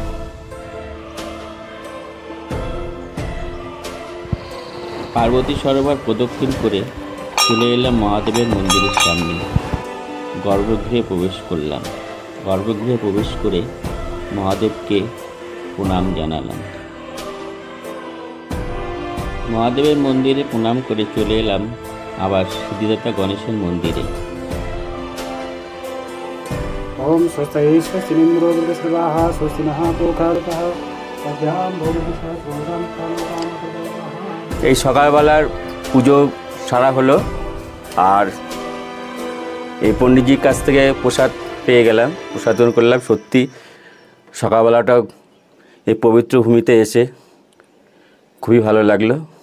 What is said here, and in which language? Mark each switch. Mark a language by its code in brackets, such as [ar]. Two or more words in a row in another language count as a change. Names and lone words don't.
[bn] পার্বতী সরোবর প্রদক্ষিণ করে চলে এলাম মহাদেবের মন্দিরের সামনে। গর্ভগৃহে প্রবেশ করলাম। গর্ভগৃহে প্রবেশ করে মহাদেবকে প্রণাম জানালাম। মহাদেবের মন্দিরে প্রণাম করে চলে এলাম আবার সিদ্ধিদাতা গণেশের মন্দিরে। [sa] ओम स्वस्ति स्वस्तिनिन्द्रो वृद्धस्रवाः स्वस्ति नः पूर्वकार्तः अभ्यां भोगविषः पूर्वं कामकाम। [bn] এই সকালবেলার পুজো সারা হলো আর এই পণ্ডিতজির কাছ থেকে প্রসাদ পেয়ে গেলাম, প্রসাদ গ্রহণ করলাম। সত্যি সকালবেলাটাও এই পবিত্র ভূমিতে এসে খুবই ভালো লাগলো।